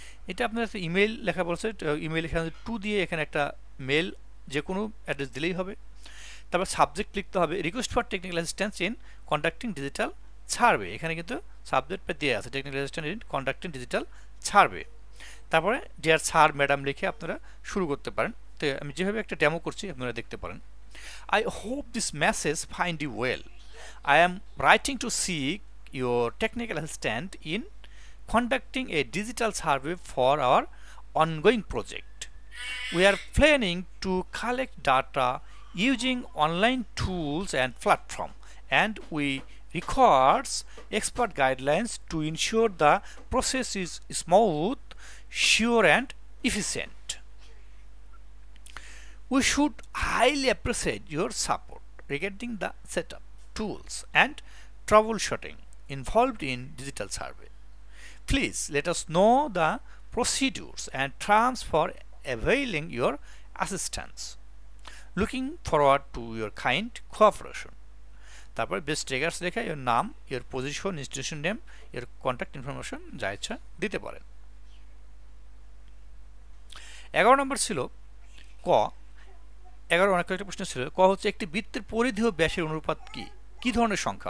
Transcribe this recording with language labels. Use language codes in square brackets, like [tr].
[bn] এটা আপনার একটা ইমেইল লেখা বলছে, ইমেইল এখানে টু দিয়ে এখানে একটা মেল যে কোনো অ্যাড্রেস দিলেই হবে। তারপর সাবজেক্ট লিখতে হবে [en] request for technical assistance in conducting digital survey, [bn] এখানে কিন্তু সাবজেক্টটা দেওয়া আছে [en] Technical assistance in conducting digital survey. [bn] তারপরে ডিয়ার স্যার ম্যাডাম লিখে আপনারা শুরু করতে পারেন। তো আমি যেভাবে একটা ডেমো করছি আপনারা দেখতে পারেন। [en] I hope this message find you well. I am writing to seek your technical assistance in conducting a digital survey for our ongoing project. We are planning to collect data using online tools and platform, and we requires expert guidelines to ensure the process is smooth, sure and efficient. We should highly appreciate your support regarding the setup, tools and troubleshooting involved in digital survey. Please let us know the procedures and terms for availing your assistance. Looking forward to your kind cooperation. [bn] তারপর best triggers লেখা এর নাম, এর position, institution name, এর contact information যা ইচ্ছা দিতে পারেন। 11 নম্বর ছিল ক। 11 অনেক কয়েকটা প্রশ্ন ছিল। ক হচ্ছে একটি বৃত্তের পরিধি ও ব্যাসের অনুপাত কি? কি ধরনের সংখ্যা?